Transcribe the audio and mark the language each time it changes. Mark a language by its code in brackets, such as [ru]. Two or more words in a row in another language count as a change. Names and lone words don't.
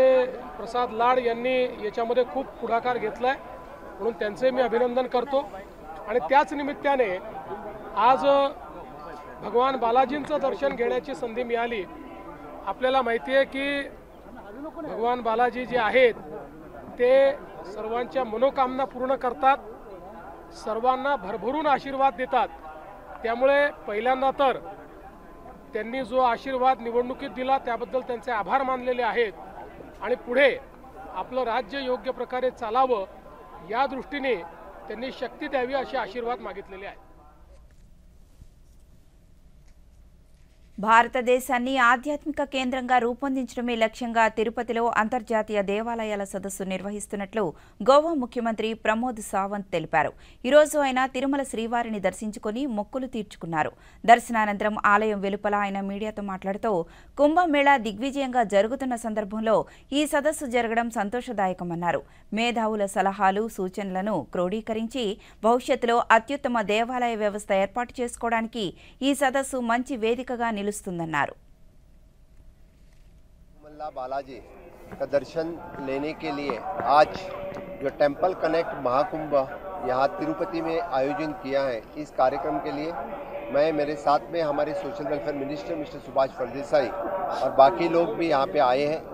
[mr] प्रसाद लाड यांनी याच्यामध्ये खूप पुढाकार घेतलाय म्हणून त्यांचे मी अभिनंदन करतो आणि त्याच निमित्ताने आज भगवान बालाजींचं दर्शन घेण्याची संधी मिळाली आपल्याला माहिती आहे की भगवान बालाजी जे आहेत ते सर्वांच्या मनोकामना पूर्ण करतात सर्वांना भरभरून आशीर्वाद देतात. त्यामुळे पहिल्यांदा तर त्यांनी जो आशीर्वाद निवडणुकीत दिला त्याबद्दल त्यांचे आभार मानलेले आहेत आणि पुढे आपलं राज्य योग्य प्रकारे चालावं या दृष्टीने त्यांनी शक्ती द्यावी असे आशीर्वाद मागितलेले आहेत. [te] భారతదేశాన్ని ఆధ్యాత్మిక కేంద్రంగా రూపొందించడమే లక్ష్యంగా తిరుపతిలో అంతర్జాతీయ దేవాలయాల సదస్సు నిర్వహిస్తున్నట్లు గోవా ముఖ్యమంత్రి ప్రమోద్ సావంత్ తెలిపారు. ఈ రోజు ఆయన తిరుమల శ్రీవారిని దర్శించుకుని మొక్కులు తీర్చుకున్నారు. దర్శనానంతరం ఆలయం వెలుపల ఆయన మీడియాతో మాట్లాడుతూ కుంభమేళా దిగ్విజయంగా జరుగుతున్న సందర్భంలో ఈ సదస్సు జరగడం సంతోషదాయకమన్నారు. మేధావుల సలహాలు సూచనలను క్రోడీకరించి భవిష్యత్తులో అత్యుత్తమ దేవాలయ వ్యవస్థ ఏర్పాటు చేసుకోవడానికి ఈ సదస్సు మంచి వేదికగా నిలుస్తుందన్నారు. [hi] तिरुमला बालाजी का दर्शन लेने के लिए आज जो टेंपल कनेक्ट महाकुंभ यहाँ तिरुपति में आयोजन किया है, इस कार्यक्रम के लिए मैं मेरे साथ में हमारे [en] social welfare minister mister [hi] सुभाष फलदेसाई और बाकी लोग भी यहाँ पे आए हैं.